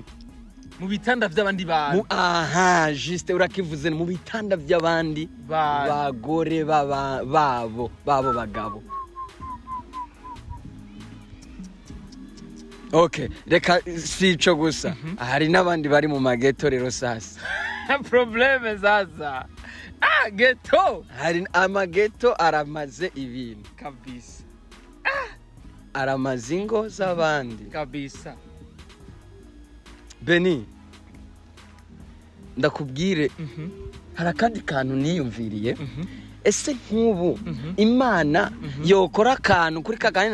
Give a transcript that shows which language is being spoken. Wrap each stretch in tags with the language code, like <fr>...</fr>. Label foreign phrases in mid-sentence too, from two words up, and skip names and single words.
<rn>mu bitanda by'abandi bantu juste urakivuze mu bitanda by'abandi bagore babo bagabo okay reka sico gusa hari nabandi bari mu mageto rero sasa probleme sasa ghetto hari amageto aramaze ibintu kabisa aramaze ingo z'abandi kabisa Beni ndakubwire hari akandi kantu niyumviriye ese nk'ubu imana yokora akantu kuri kagani</rn>